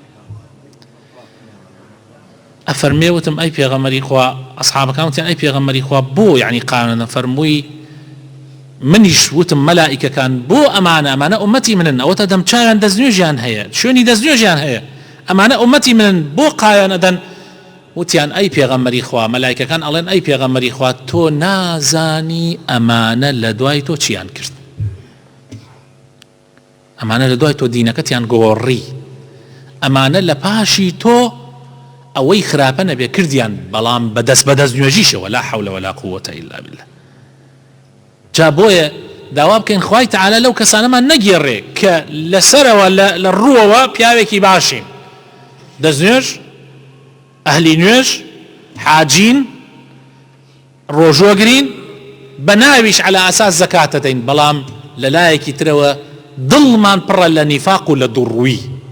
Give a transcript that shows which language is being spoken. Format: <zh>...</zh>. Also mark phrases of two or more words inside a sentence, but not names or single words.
<ckb>ئەفەرمێ وتم ئەی پێغەمبەری خوا ئەسحابەکان وتیان ئەی پێغەمبەری خوا بۆ یعنی قاویان فەرمووی منیش وتم مەلائیکەکان بۆ ئەمانە ئومەتی منن ئەوەتە دەمچاویان دەستنوێژیان هەیە شوێنی دەستنوێژیان هەیە ئەمانە ئومەتی منن بۆ قاویان ئەدەن وتیان ئەی پێغەمبەری خوا مەلائیکەکان ئەڵێن ئەی پێغەمبەری خوا تۆ نازانی ئەمانە لە دوای تۆ چیان کرد ئەمانە لە دوای تۆ دینەکەتیان گۆڕی ئەمانە لە پاشی تۆ ئەوەی خراپە نەبێ کردیان بەڵام بەدەست نوێژیشەوە</ckb> <ar>لا حول ولا قوة إلا بالله</ar> <ckb>جا بۆیە داوا بکەین خوای تەعالە لەو کەسانەمان نەگێڕێ کە لەسەرەوە لە ڕووەوە پیاوێکی باشین دەستنوێژ ئەهلی نوێژ حاجین ڕۆژوەگرین بە ناویش على ئاساس زەکاتە دەین بەڵام لە لایەکی ترەوە دڵمان پڕە لە نیفاق و لە دوڕووی</ckb>